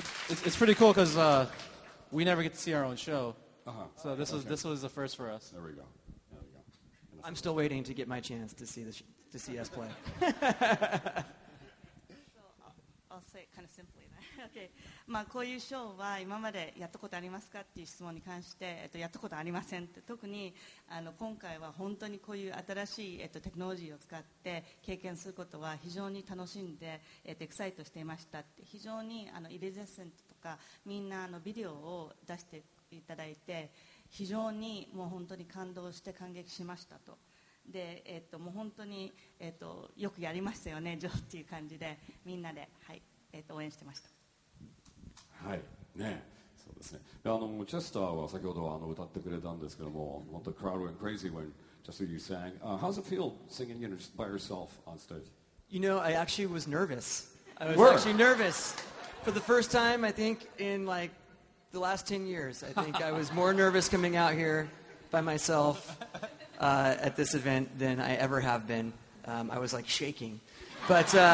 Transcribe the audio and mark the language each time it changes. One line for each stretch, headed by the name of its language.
English: It's pretty cool because we never get to see our own show, so this was the first for us. There we go. I'm still waiting to get my chance to see us play. I'll say it kind of simply. Okay.
Japanese: こういうショーは今までやったことありますかっていう質問に関して、やったことありませんって。特に今回は本当にこういう新しい、テクノロジーを使って経験することは非常に楽しんで、エクサイトしていましたって。非常にイレゼセントとかみんなビデオを出していただいて、非常にもう本当に感動して感激しましたと。で、もう本当に、よくやりましたよね、ジョーっていう感じでみんなで、はい、応援してました。はいね、そうですね。チェスターは先ほど歌ってくれたんですけども、本当
English: crowd went crazy when just you sang. How's it feel singing just by yourself on stage? I actually was nervous. I was actually nervous for the first time, I think, in like the last 10 years. I think I was more nervous coming out here by myself at this event than I ever have been. I was like shaking, but